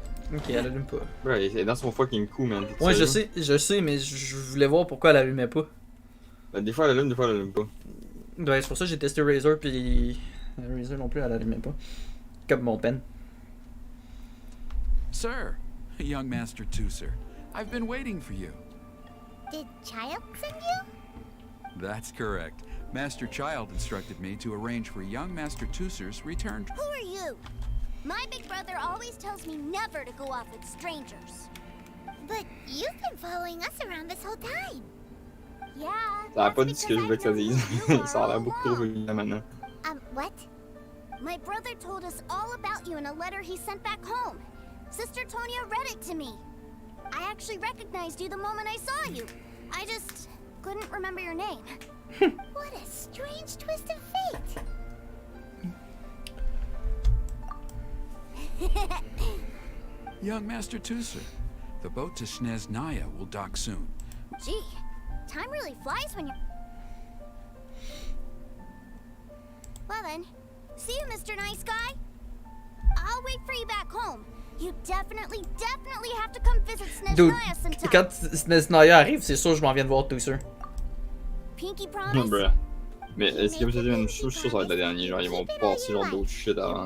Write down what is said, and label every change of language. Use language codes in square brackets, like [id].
[fr] Ok, elle allume pas. Ouais, elle est dans son fucking coup, man. Ouais, je sais, mais je voulais voir pourquoi elle allumait pas. Ben, des fois elle allume, des fois elle allume pas. Ouais, c'est pour ça que j'ai testé Razer, puis Razer non plus, elle allumait pas. Comme mon pen. [en] Sir, young Master Tooser, I've been waiting for you. Did Child send you? That's correct. Master Child instructed me to arrange for young Master Tooser's return. Who are you? My big brother always tells me never to go off with strangers. But you've been following us around this whole time. Yeah. [fr] Ça a pas dit ce que je voulais que ça dise. Ça a l'air beaucoup trop vulgaire maintenant. [en] What? My brother told us all about you in a letter he sent back home. Sister Tonya read it to me. I actually recognized you the moment I saw you. I just couldn't remember your name. What a strange twist of fate. Young Master Tooser, the boat to Sneznaya will dock soon. Gee, time really flies when you're... Well then, see you, Mr. Nice Guy. I'll wait for you back home. You definitely have to come visit Dude, Sneznaya sometime. [fr] quand Sneznaya arrive, c'est sûr que je m'en viens de voir Tooser. [en] Pinky promise? Bruh. [fr] Mais est-ce que je suis sûr que ça va être le dernier, genre ils vont passer genre d'autres shit avant.